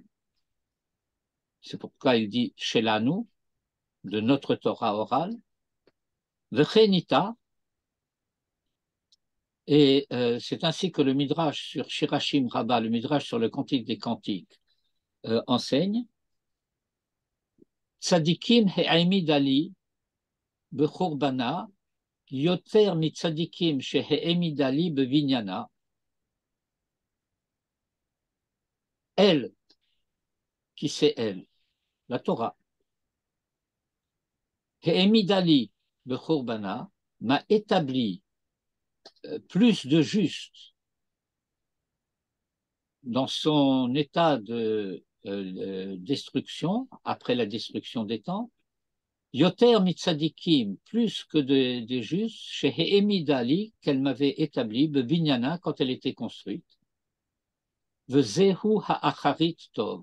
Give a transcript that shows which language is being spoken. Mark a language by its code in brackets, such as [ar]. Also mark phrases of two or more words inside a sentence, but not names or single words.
[fr] C'est pourquoi il dit Shelanu, de notre Torah orale. Vechenita, et c'est ainsi que le Midrash sur Shirashim Rabbah, le Midrash sur le Cantique des Cantiques, enseigne. [he] צדיקים העמיד לי בחורבנה יותר מצדיקים שהעמיד לי בבניינה. [fr] Elle, qui c'est elle? La Torah. [he] העמיד לי בחורבנה [fr] m'a établi plus de juste dans son état de destruction, après la destruction des temples, [he] יותר מצדיקים, [fr] plus que des justes, chez Hemidali, qu'elle m'avait établi, Binyana, quand elle était construite, [he] וזהו האחרית טוב.